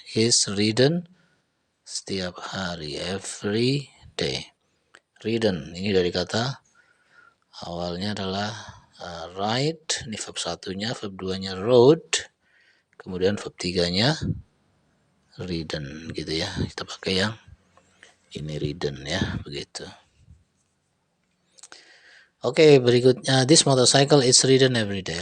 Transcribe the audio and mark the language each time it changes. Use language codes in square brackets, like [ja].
[en] Is ridden [id] setiap hari, [en] every day. [id] Ridden ini dari kata awalnya adalah ride, ini verb 1-nya, verb 2-nya road, kemudian verb 3-nya ridden gitu ya. Kita pakai yang ini ridden ya, begitu. Oke, berikutnya [en] this motorcycle is ridden every day.